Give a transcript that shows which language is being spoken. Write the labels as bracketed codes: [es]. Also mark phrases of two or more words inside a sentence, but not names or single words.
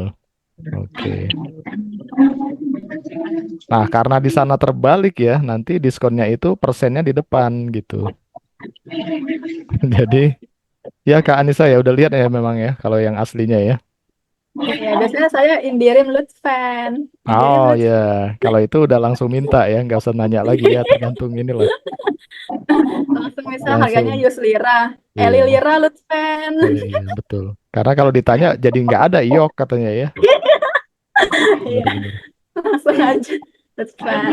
[id] Oke. Nah, karena di sana terbalik ya, nanti diskonnya itu persennya di depan gitu. Jadi, ya Kak Anissa ya udah lihat ya memang ya kalau yang aslinya ya. Iya, biasanya saya [tr] indirim Lutfan. [id] Indirim Oh ya, Lutfan. kalau itu udah langsung minta ya, nggak usah nanya lagi ya, tergantung inilah. Langsung misal harganya Langsung. 100 lira. Eli Iya, [tr] lira Lutfan. [id] iya, iya, betul. Karena kalau ditanya jadi nggak ada iok katanya ya. Iya, Bener-bener. langsung aja Lutfan.